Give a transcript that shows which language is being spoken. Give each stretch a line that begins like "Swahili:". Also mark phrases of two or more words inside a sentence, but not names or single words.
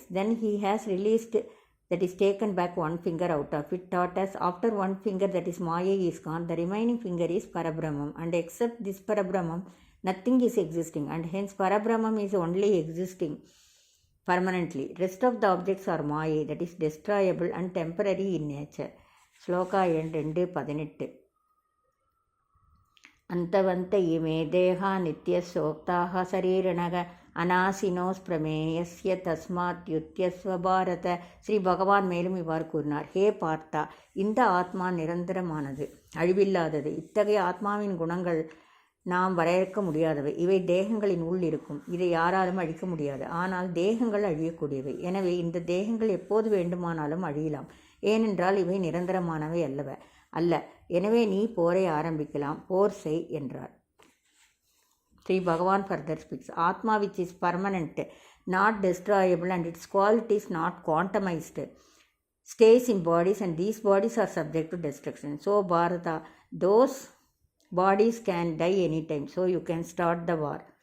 English: Then he has released, that is, taken back 1 finger out of it, taught us after 1 finger, that is, Maya, is gone, the remaining finger is Parabrahmam, and except this Parabrahmam, nothing is existing, and hence Parabrahmam is only existing permanently. Rest of the objects are Maya, that is, destroyable and temporary in nature.
Tamil: Sloka எண் 2:18.
Sanskrit: अन्तवन्त इमे देह नित्यस्योक्ताः शरीरिणः अनाशिनोऽ प्रमेयस्य तस्मात् युध्यस्व भारत.
Tamil: ஸ்ரீ பகவான் மேலும் இவ்வாறு கூறினார், ஹே பார்த்தா, இந்த ஆத்மா நிரந்தரமானது, அழிவில்லாதது. இத்தகைய ஆத்மாவின் குணங்கள் நாம் வரையறுக்க முடியாதவை. இவை தேகங்களின் உள் இருக்கும். இதை யாராலும் அழிக்க முடியாது. ஆனால் தேகங்கள் அழியக்கூடியவை. எனவே இந்த தேகங்கள் எப்போது வேண்டுமானாலும் அழியலாம். ஏனென்றால் இவை நிரந்தரமானவை அல்ல. எனவே நீ போரை ஆரம்பிக்கலாம், போர் செய் என்றார்.
English: Sri Bhagavan further speaks, Atma, which is permanent, not destroyable, and its qualities not quantumized, stays in bodies, and these bodies are subject to destruction. So Bharata, those bodies can die anytime, so you can start the war.